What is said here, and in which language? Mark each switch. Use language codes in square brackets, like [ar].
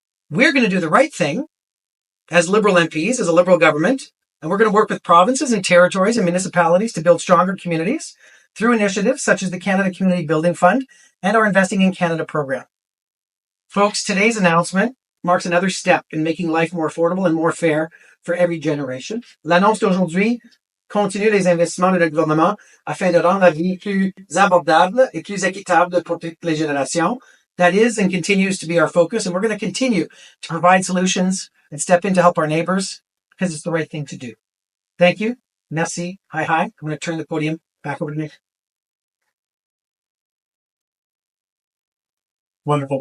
[en] We're going to do the right thing as Liberal MPs, as a Liberal government, and we're going to work with provinces and territories and municipalities to build stronger communities through initiatives such as the Canada Community Building Fund and our Investing in Canada program. Folks, today's announcement marks another step in making life more affordable and more fair for every generation. [fr] L'annonce d'aujourd'hui continue les investissements de le gouvernement afin de rendre la vie plus abordable et plus équitable pour toutes les générations. [en] That is and continues to be our focus, and we're going to continue to provide solutions and step in to help our neighbors because it's the right thing to do. Thank you. Merci. Hi. I'm going to turn the podium back over to Nick. Wonderful.